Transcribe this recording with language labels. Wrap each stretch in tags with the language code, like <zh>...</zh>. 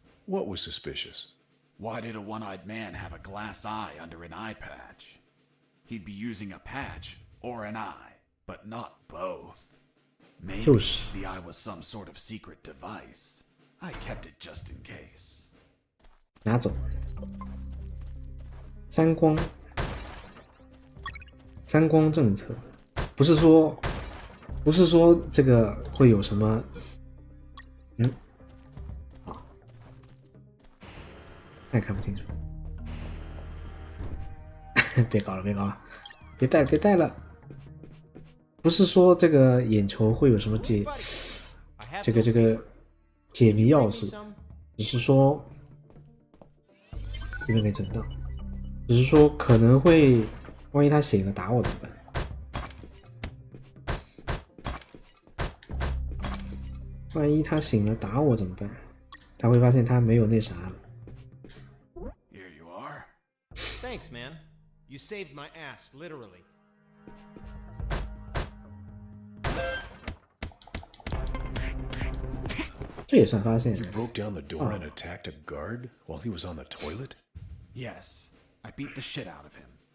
<en>What was suspicious? Why did a one-eyed man have a glass eye under an eye patch? he'd be using a patch or an eye, but not both. Maybe</en> <zh>就是</zh> <en>the eye was some sort of secret device. I kept it just in case.</en> <zh>拿走。三光政策，不是说这个会有什么，啊，那也看不清楚。别搞了，别带了。不是说这个眼球会有什么这个解谜要素，只是说这个没存到，只是说可能会，万一他醒了打我怎么办？万一他醒了打我怎么办？他会发现他没有那啥了。</zh> <en>Here you are. Thanks, man. You saved my ass, literally.</en> <zh>这也算发现。</zh> <en>You broke down the door and attacked a guard while he was on the toilet? Yes, I beat the shit out of him.</en>